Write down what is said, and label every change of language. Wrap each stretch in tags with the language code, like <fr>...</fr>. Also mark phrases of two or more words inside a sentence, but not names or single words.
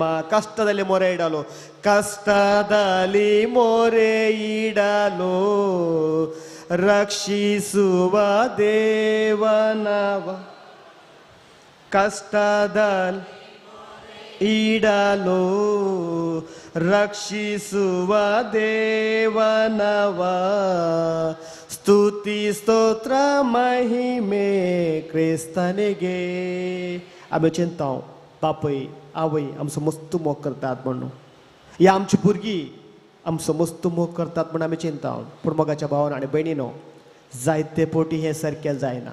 <kn>ಕಷ್ಟದಲ್ಲಿ ಮೊರೆ ಇಡಲು, ಕಷ್ಟದಲ್ಲಿ ಮೊರೆ ಇಡಲು ರಕ್ಷಿಸುವ ದೇವನವ. ಕಷ್ಟದಲ್ಲಿ ಇಡಲು ರಕ್ಷಿಸುವ ದೇವನವ. ಸ್ತುತಿ ಸ್ತೋತ್ರ ಮಹಿಮೆ ಕ್ರಿಸ್ತನಿಗೆ.</kn> <kok>आमी चिंताव बापय आवय आमचो मस्त मोग करतात म्हणून, ही आमची भुरगीं आमचो मस्त मोग करतात म्हणून आमी चिंताव. पूण मोगाच्या भावान आनी भयणीनो, जायते पोटी हें सारकें जायना.</kok>